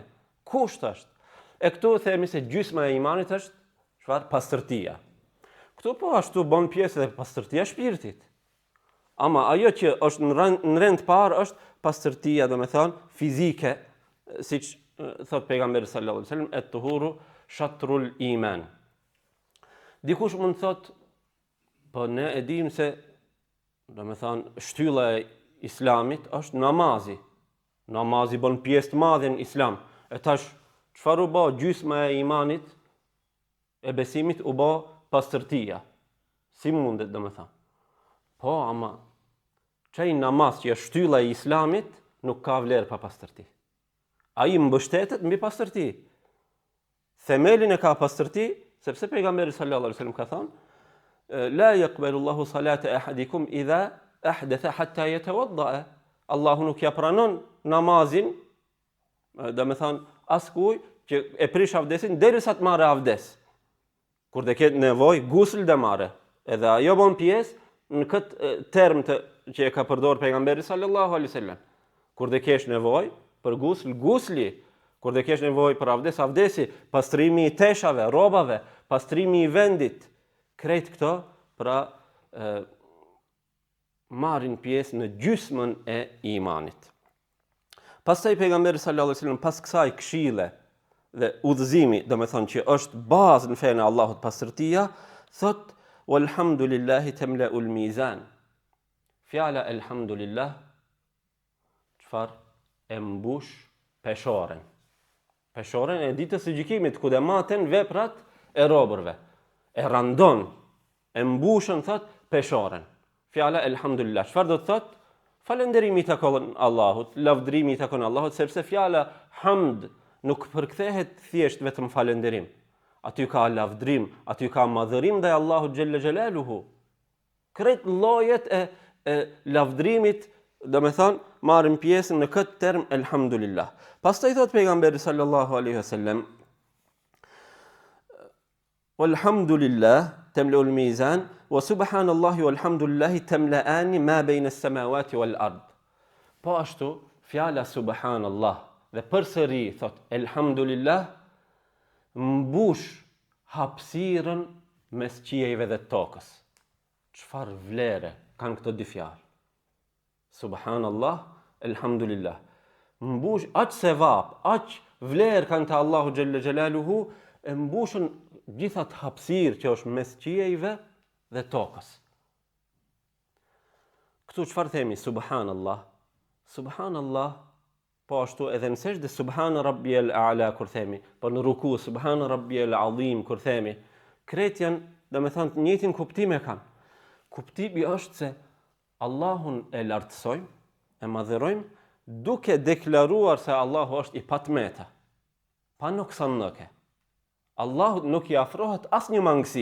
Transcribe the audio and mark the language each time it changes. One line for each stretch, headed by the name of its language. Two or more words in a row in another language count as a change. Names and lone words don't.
Albanian: Kusht është. E këtu themi se gjysma e imanit është çfarë? Pastërtia. Këtu po ashtu bën pjesë edhe pastërtia e shpirtit. Ama ajo që është në rend parë është pastërtia, domethënë fizike, siç thot pejgamberi
Arabic: صلى الله عليه وسلم, الطهور شطر الإيمان.
Albanian: Dikush mund të thot, po ne e dim se domethënë shtylla e islamit është namazi. Namazi bën pjesë të madhe në islam. E tash çfarë u bë gjysma e imanit e besimit u bë pastërtia. Si mundet domethënë? Po, ama çai namaz që është shtylla e islamit nuk ka vlerë pa pastërti. Ai mbështetet mbi pastërti. Themelin e ka pastërti, sepse pejgamberi
Arabic: صلى الله عليه وسلم
Albanian: ka thënë:
Arabic: "لا يقبل الله صلاة أحدكم إذا أحدث حتى يتوضأ."
Albanian: Allahu nuk ja pranon namazin, domethënë askujt që e prish avdesin derisa të marrë avdes. Kur të ketë nevojë gusl të marrë. Edhe ajo bën pjesë në këtë term që e ka përdorur pejgamberi
Arabic: صلى الله عليه وسلم.
Albanian: Kur të kesh nevojë për gusl, gusli. Kur të kesh nevojë për avdes, avdesi, pastrimi i teshave, rrobave, pastrimi i vendit. Krejt këto pra marrin pjesë në gjysmën e imanit. Pastaj pejgamberi
Arabic: صلى الله عليه وسلم
Albanian: pas kësaj këshille dhe udhëzimi, domethënë që është bazë në fenë e Allahut pastërtia, thot:
Arabic: "والحمد لله تملأ الميزان."
Albanian: Fjala elhamdulillah çfarë? E mbush peshoren. Peshoren e ditës së gjykimit, ku dhe maten veprat e robërve. E randon, e mbushën, thot, peshoren. Fjala elhamdulillah. Çfarë do të thot? Falënderimi i takon Allahut, lavdërimi i takon Allahut, sepse fjala hamd nuk përkthehet thjesht vetëm falënderim. Aty ka lavdërim, aty ka madhërim ndaj Allahut
Arabic: جل جلاله.
Albanian: Krejt llojet e lavdrimit, do me thonë, marrin pjesën në këtë term elhamdulillah. Pastaj thot pejgamberi
Arabic: صلى الله عليه وسلم, والحمد لله تملأ الميزان وسبحان الله والحمد لله تملآن ما بين السماوات والأرض.
Albanian: Po ashtu fjala subhanallah dhe përsëri thot elhamdulillah mbush hapësirën mes qiejve dhe tokës. Çfarë vlere kanë këto dy fjalë?
Arabic: سبحان الله، الحمد لله.
Albanian: Mbush aq sevap, aq vlerë kanë te Allahu
Arabic: جل جلاله,
Albanian: e mbushën gjithat hapësirë që është mes qiejve dhe tokës. Këtu çfarë themi? Subhanallah. Subhanallah, po ashtu edhe në sejdë
Arabic: سبحان ربي الأعلى
Albanian: kur themi, po në ruku
Arabic: سبحان ربي العظيم
Albanian: kur themi, krejt janë, do me thonë, të njëjtin kuptim e kanë. Kuptimi është se Allahun e lartësojmë, e madhërojmë, duke deklaruar se Allahu është i patmeta, pa noksannoke. Allahu nuk i afrohet asnjë mangësi.